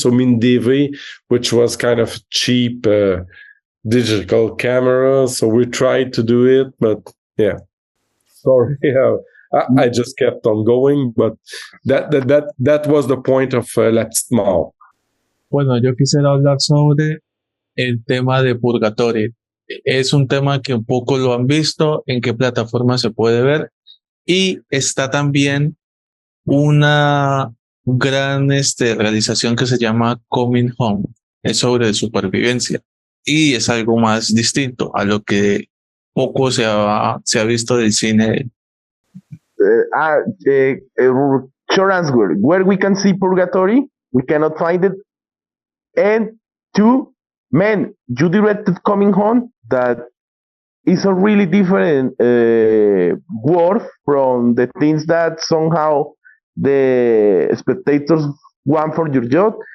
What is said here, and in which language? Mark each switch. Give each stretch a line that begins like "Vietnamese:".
English: So mini DV, which was kind of cheap digital camera. So we tried to do it, but yeah, sorry. I just kept on going, but that was the point of La Petite Mort.
Spanish: Bueno, yo quisiera hablar sobre el tema de Purgatorio. Es un tema que un poco lo han visto, en qué plataforma se puede ver, y está también una gran realización que se llama Coming Home. Es sobre supervivencia y es algo más distinto a lo que poco se ha visto del cine.
English: Short answer, where we can see Purgatory, we cannot find it. And two, man, you directed Coming Home, that is a really different word from the things that somehow the spectators want for your job.